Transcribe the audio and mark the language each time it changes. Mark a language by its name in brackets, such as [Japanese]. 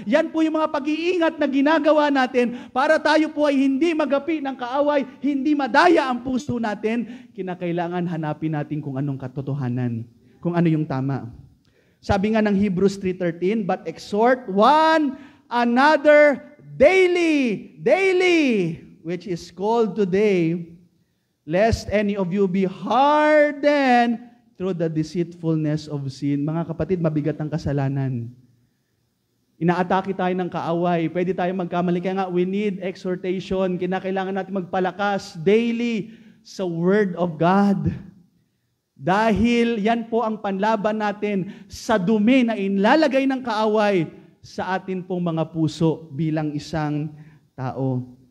[Filipino] Yan po yung mga pag-iingat na ginagawa natin para tayo po ay hindi magapi ng kaaway, hindi madaya ang puso natin. Kinakailangan hanapin natin kung anong katotohanan, kung ano yung tama. Sabi nga ng [English] Hebrews 3:13, but exhort one another daily, which is called today, lest any of you be hardened through the deceitfulness of sin. [Filipino] Mga kapatid, mabigat ang kasalanan. Inaatake tayo ng kaaway. Pwede tayo magkamali. Kaya nga, [English] we need exhortation. [Filipino] Kinakailangan natin magpalakas daily sa Word of God. Dahil yan po ang panlaban natin sa dumi na inlalagay ng kaaway sa atin pong mga puso bilang isang tao.